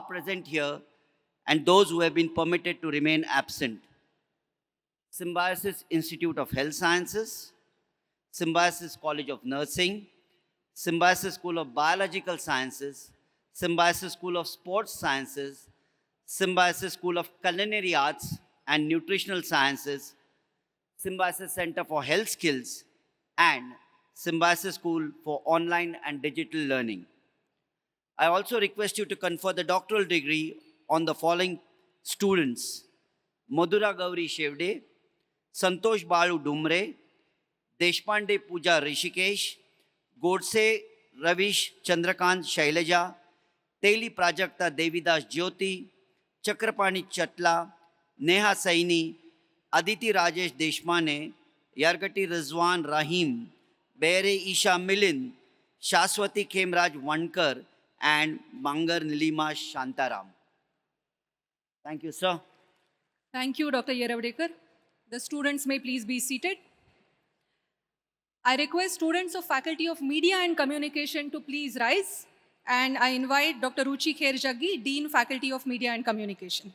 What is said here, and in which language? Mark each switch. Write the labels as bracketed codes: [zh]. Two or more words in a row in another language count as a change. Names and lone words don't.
[en] present here and those who have been permitted to remain absent: Symbiosis Institute of Health Sciences, Symbiosis College of Nursing, Symbiosis School of Biological Sciences, Symbiosis School of Sports Sciences, Symbiosis School of Culinary Arts and Nutritional Sciences, Symbiosis Center for Health Skills, and Symbiosis School for Online and Digital Learning. I also request you to confer the doctoral degree on the following students: Madhura Gauri Shevde, Santosh Balu Dumre, Deshpande Pooja Rishikesh, Godse Ravish Chandrakant Shailaja, Teli Prajakta Devidas Jyoti, Chakrapani Chatla, Neha Saini, Aditi Rajesh Deshmane, Yargati Rizwan Rahim, Bere Isha Milin, Shaswati Khemraj Vankar, and Mangar Nilima Shantaram. Thank you, sir. Thank you, Dr. Yeravdekar. The students may please be seated. I request students of Faculty of Media and Communication to please rise. And I invite Dr. Ruchi Kherjaggi, Dean, Faculty of Media and Communication.